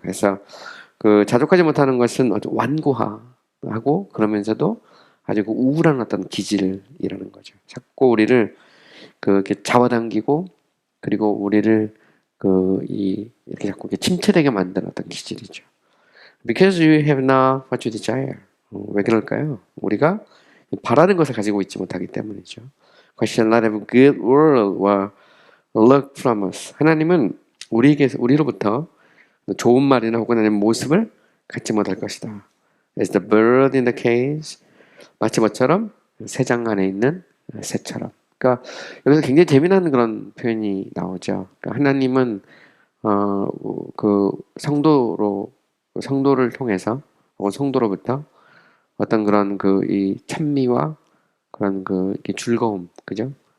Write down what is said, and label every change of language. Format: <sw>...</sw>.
<ko>그래서 그 자족하지 못하는 것은 아주 완고하고 그러면서도 아주 그 우울한 어떤 기질이라는 거죠. 자꾸 우리를 이렇게 잡아당기고 그리고 우리를 이렇게 자꾸 이렇게 침체되게 만드는 어떤 기질이죠.</ko> <en>Because you have not what you desire.</en> <ko>왜 그럴까요? 우리가 바라는 것을 가지고 있지 못하기 때문이죠.</ko> <en>God shall not have good world or look from us.</en> <ko>하나님은 우리로부터 좋은 말이나 혹은 아니면 모습을 갖지 못할 것이다.</ko> <en>As the bird in the cage.</en> <ko>마치 뭐처럼 새장 안에 있는 새처럼. 그러니까 여기서 굉장히 재미나는 그런 표현이 나오죠. 그러니까 하나님은 그 성도를 통해서 혹은 성도로부터 어떤 그런 이 찬미와 그런 이 즐거움, 그죠?</ko>